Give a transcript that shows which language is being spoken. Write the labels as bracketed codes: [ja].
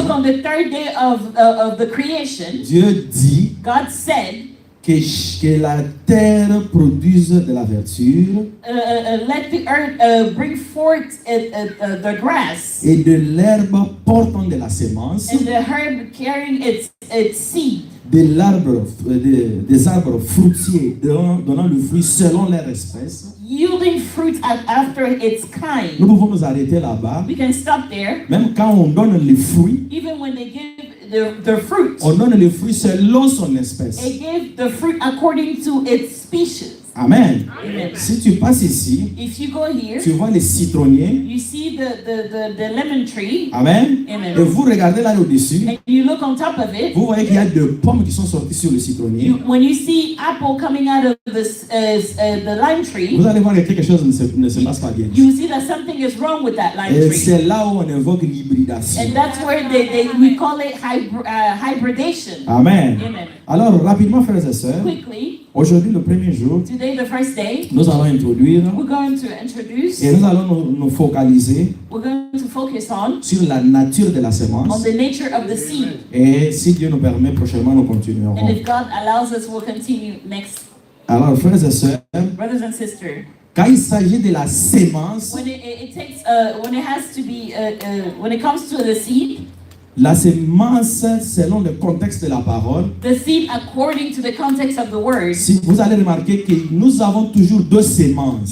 [en] look on the third day of the creation, [fr] Dieu dit [en] God said, [fr] que la terre produise de la verdure [en] let the earth bring forth the grass [fr] et de l'herbe portant de la sémence, [en] and the herb carrying its seed, [fr] de l'arbre, des arbres fruitiers donnant le fruit selon leur espèce. [en] yielding fruit after its kind. [fr] Nous pouvons nous arrêter là-bas. [en] We can stop there. [fr] Même quand on donne les fruits, [en] Even when they give the fruit, [fr] on donne les fruits selon son espèce. [en] they give the fruit according to its species. Amen. Amen. [fr] Si tu passes ici, [en] If you go here, [fr] tu vois les citronniers. [en] you see the lemon tree, Amen. Amen. [fr] Et vous regardez là au-dessus, [en] and you look on top of it. [fr] vous voyez qu'il y a deux pommes qui sont sorties sur le citronnier. [en] When you see apple coming out of the lime tree, [fr] Vous allez voir que quelque chose ne se passe pas bien. [en] you see that something is wrong with that lime [fr] Et [en] tree. [fr] c'est là où on évoque l'hybridation. [en] And that's where we call it hybridation. Amen. Amen. [fr] Alors, rapidement, frères et sœurs, [en] Quickly, [fr] aujourd'hui, le premier jour, [en] today, the first day, [fr] nous allons introduire [en] we're going to introduce, [fr] et nous allons nous focaliser [en] we're going to focus on [fr] sur la nature de la sémence. [en] the nature of the seed. [fr] Et si Dieu nous permet, prochainement, nous [en] And [fr] continuerons. [en] if God allows us, we'll continue next. [fr] Alors, frères et sœurs, [en] Brothers and sisters, [fr] quand il s'agit de la sémence, [en] when it takes, when it has to be, when it comes to the seed, [fr] la sémence, selon le contexte de la parole, [en] the seed according to the context of the word, [fr] si vous allez remarquer que nous avons toujours deux sémences.